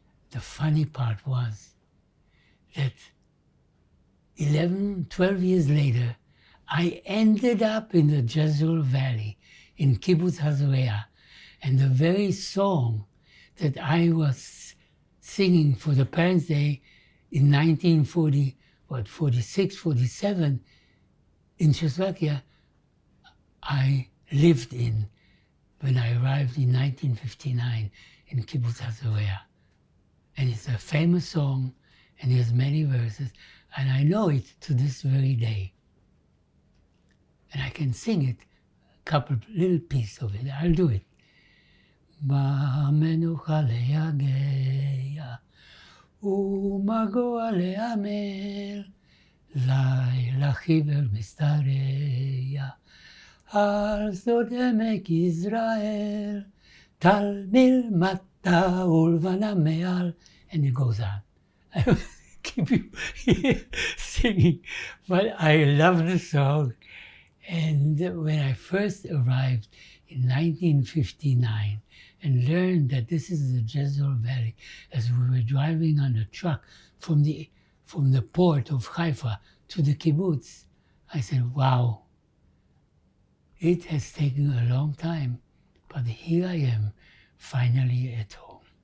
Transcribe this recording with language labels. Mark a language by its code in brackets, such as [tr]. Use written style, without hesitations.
[en] The funny part was that 11, 12 years later, I ended up in the Jezreel Valley in Kibbutz Hazoreah, and the very song that I was singing for the Parents' Day in 46, 47 in Czechoslovakia, I lived in when I arrived in 1959 in Kibbutz Hazoreah. And it's a famous song, and it has many verses, and I know it to this very day. And I can sing it, a couple, little piece of it. I'll do it. [he] Ba menucha le'agea, u'margoa le'amel, לילה חיוור משתרע, על שדות עמק יזרעאל, טל מלמטה ולבנה מעל, [en] and it goes on. I will keep you singing, but I love the song. And when I first arrived in 1959 and learned that this is the Jezreel Valley, as we were driving on a truck from the port of Haifa to the kibbutz, I said, wow, it has taken a long time, but here I am, finally at home.